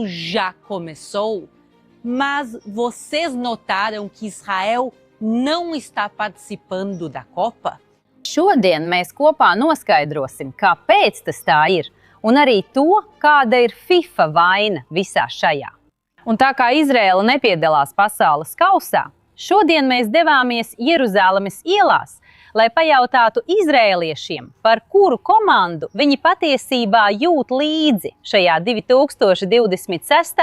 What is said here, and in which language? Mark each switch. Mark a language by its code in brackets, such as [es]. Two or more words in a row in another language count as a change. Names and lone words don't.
[pt] já começou, mas vocês notaram que Israel não está participando da Copa? [lv] Šodien mēs kopā noskaidrosim, kāpēc tas tā ir, un arī to, kāda ir FIFA vaina visā šajā. Un tā kā Izraela nepiedalās pasaules kausā, šodien mēs devāmies Jeruzalemes ielās, lai pajautātu izrēliešiem, par kuru komandu viņi patiesībā jūt līdzi šajā 2026.